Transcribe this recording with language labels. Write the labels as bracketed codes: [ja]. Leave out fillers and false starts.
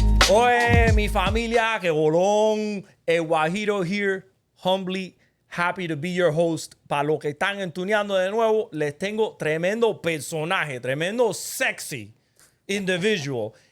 [es] Oye, mi familia, que bolón. [en] El Guajiro here, humbly happy to be your host. [es] Para los que están entuneando de nuevo, les tengo tremendo personaje, tremendo sexy individual.